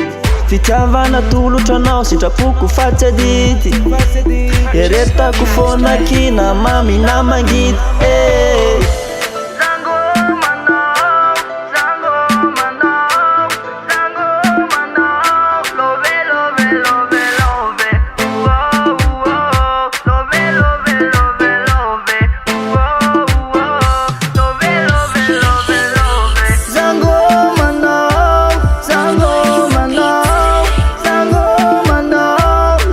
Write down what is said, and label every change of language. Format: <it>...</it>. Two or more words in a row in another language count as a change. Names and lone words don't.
<mg>Fitiavana tolotranao sitrapoko fa tsy adity. Eretako fona kina mami na mangidy Zangomanao, zangomanao, zangomanao.</mg> <en>Love, love, love, love. Uo, uo. Love, love, love, love. Uo, uo. Love, love, love, love.</en> <mg>Zangomanao, zangomanao, zangomanao.</mg>